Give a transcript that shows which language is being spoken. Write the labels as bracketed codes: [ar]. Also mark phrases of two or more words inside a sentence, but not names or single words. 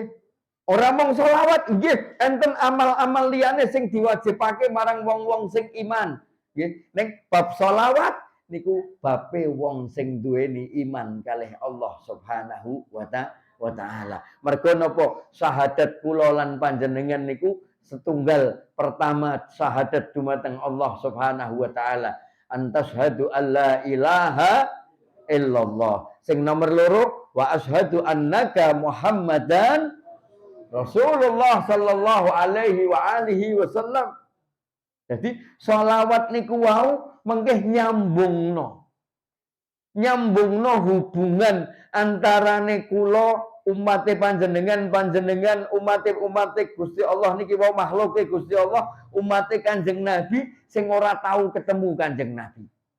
[jv] Ora mung sholawat, nggih, enten amal-amal liyane sing diwajibake marang wong-wong sing iman. Nggih, ning bab sholawat niku babe wong sing duweni iman kalih Allah [ar] سبحانه وتعالى. [jv] Mergo napa? Syahadat kula lan panjenengan niku setunggal. Pertama syahadat dumateng Allah [ar] سبحانه وتعالى. أن تشهد ألا إله إلا الله. [jv] Sing nomor loro [ar] وأشهد أنك محمدا رسول الله صلى الله عليه وآله وسلم. [jv] Jadi sholawat niku wau mengke nyambungno hubungan antarane kula umate panjenengan umate Gusti Allah niki wau makhluke Gusti Allah, umate Kanjeng Nabi sing ora tahu ketemu Kanjeng Nabi.